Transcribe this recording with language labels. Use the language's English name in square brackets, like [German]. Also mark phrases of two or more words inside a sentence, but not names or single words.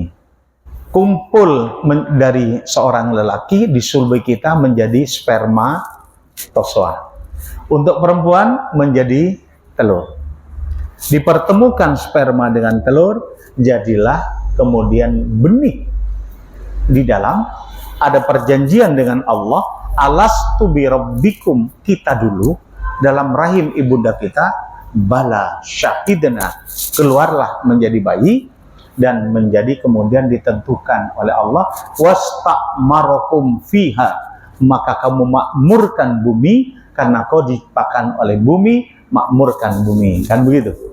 [Indonesian] Kumpul dari seorang lelaki di sulbi kita menjadi spermatozoa. Untuk perempuan menjadi telur. Dipertemukan sperma dengan telur, jadilah kemudian benih. Di dalam ada perjanjian dengan Allah, [Arabic] ألست بربكم, [Indonesian] kita dulu dalam rahim ibunda kita, [Arabic] بلى شهدنا, [Indonesian] keluarlah menjadi bayi dan menjadi kemudian ditentukan oleh Allah, [Arabic] واستعمركم فيها, [Indonesian] maka kamu makmurkan bumi karena kau diciptakan oleh bumi, makmurkan bumi, kan begitu.